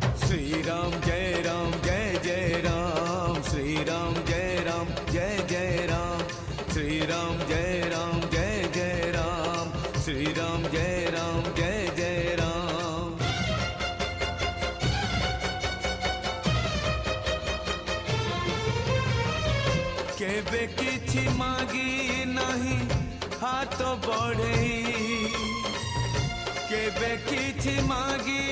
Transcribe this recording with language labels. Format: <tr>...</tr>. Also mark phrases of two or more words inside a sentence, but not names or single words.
<hi>श्री राम जय राम जय जय राम, श्री राम जय राम जय जय राम, श्री राम जय राम जय जय राम, श्री राम जय राम जय जय राम।</hi> <bn>केबे किछि मागी नहीं हाथ बढ़े, केबे किछि मागी</bn>